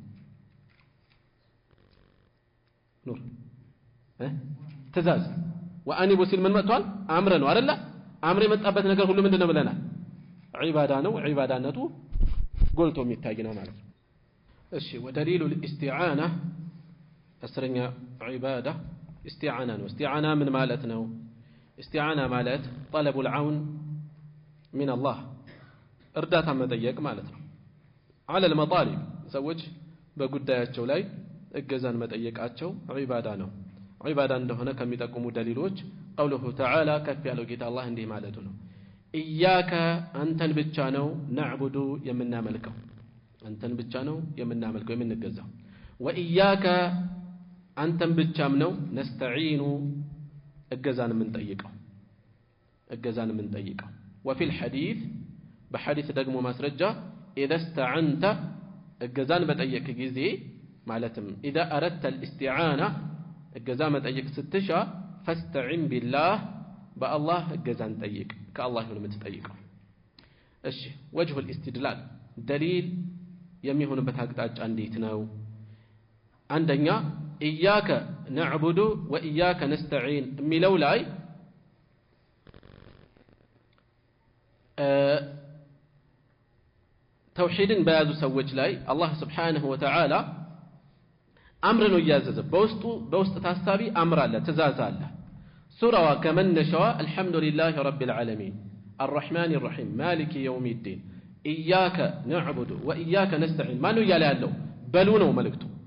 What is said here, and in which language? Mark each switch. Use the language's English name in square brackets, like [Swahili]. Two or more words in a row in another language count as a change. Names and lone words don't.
[Amharic] ኑር ትእዛዝ ወአኒቡ ሲል ምን መጥቷል አምረ ነው አይደል አምረ የመጣበት ነገር ሁሉ ምንድነው ብለናል ዒባዳ ነው ዒባዳነቱ ጎልቶ የሚታይ ነው ማለት ነው እሺ ወደሊሉ الاستعانه እስረኛ ዒባዳ استعانه ነው استعانه ምን ማለት ነው استعانه ማለት [Arabic] طلب العون من الله [Amharic] እርዳታ መጠየቅ ማለት ነው [Arabic] على المطالب [Amharic] ሰዎች በጉዳያቸው ላይ እገዛን መጠየቃቸው ዒባዳ ነው ዒባዳ እንደሆነ ከሚጠቁሙ ደሊሎች [Arabic] قوله تعالى [Amharic] ከፍ ያለው ጌታ አላህ እንዲህ ማለቱ ነው ኢያከ አንተን ብቻ ነው ነዕቡዱ የምናመልከው አንተን ብቻ ነው የምናመልከው የምንገዛው ወኢያከ አንተን ብቻም ነው ነስተዒኑ እገዛን የምንጠይቀው [Arabic] وفي الحديث بحديث [Amharic] ደግሞ ማስረጃ [Arabic] اذا استعنت [Amharic] እገዛን በጠየቅ ጊዜ ማለትም [Arabic] اذا اردت الاستعانه [Amharic] እገዛ መጠየቅ ስትሻ [Arabic] فاستعن بالله بالله [Amharic] እገዛን ጠይቅ ከአላህ ነው የምትጠይቀው እሺ [Arabic] وجه الاستدلال دليل [Amharic] የሚሆንበት አቅጣጫ እንዴት ነው አንደኛ [Arabic] إياك نعبد وإياك نستعين [Amharic] የሚለው ላይ ተውሂድን በያዙ ሰዎች ላይ አላህ [Arabic] سبحانه وتعالى [Amharic] አምር ነው እያዘዘ በውስጥ ታሳቢ አምር አለ ትእዛዝ አለ ሱራዋ ከመነሻዋ [Arabic] الحمد لله رب العالمين الرحمن الرحيم مالك يوم الدين إياك نعبد وإياك نستعين [Amharic] ማነው እያለ ያለው በሉ ነው መልእክቱ